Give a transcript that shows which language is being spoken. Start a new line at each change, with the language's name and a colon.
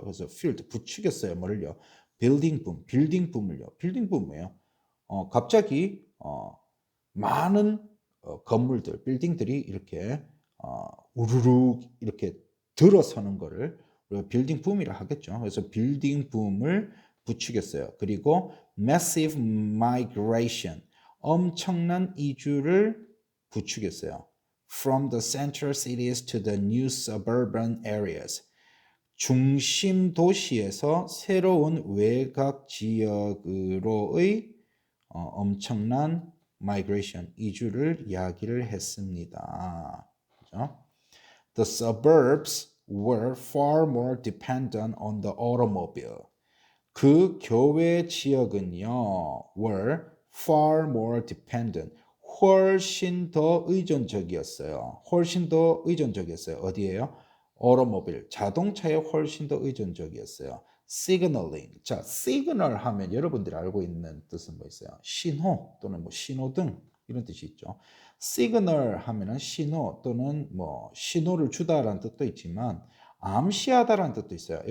Korean: 그래서 fueled 부추겼어요. 뭐를요? 빌딩 붐을요. 빌딩 붐이에요. 갑자기 많은 건물들, 빌딩들이 이렇게 우르르 이렇게 들어서는 거를 우리가 빌딩 붐이라 하겠죠. 그래서 빌딩 붐을 부추겼어요. 그리고
English: massive migration,
Korean: 엄청난 이주를 부추겼어요.
English: From the central cities to the new suburban areas.
Korean: 중심 도시에서 새로운 외곽 지역으로의 엄청난 migration, 이주를 이야기를 했습니다. 그죠?
English: The suburbs were far more dependent on the automobile.
Korean: 그 교외 지역은요,
English: were far more dependent.
Korean: 훨씬 더 의존적이었어요. 훨씬 더 의존적이었어요. 어디에요? automobile, 자동차에 훨씬 더 의존적이었어요.
English: signaling.
Korean: 자, signal 하면 여러분들이 알고 있는 뜻은 뭐 있어요? 신호 또는 뭐 신호등 이런 뜻이 있죠. signal 하면은 신호 또는 뭐 신호를 주다라는 뜻도 있지만 암시하다라는 뜻도 있어요.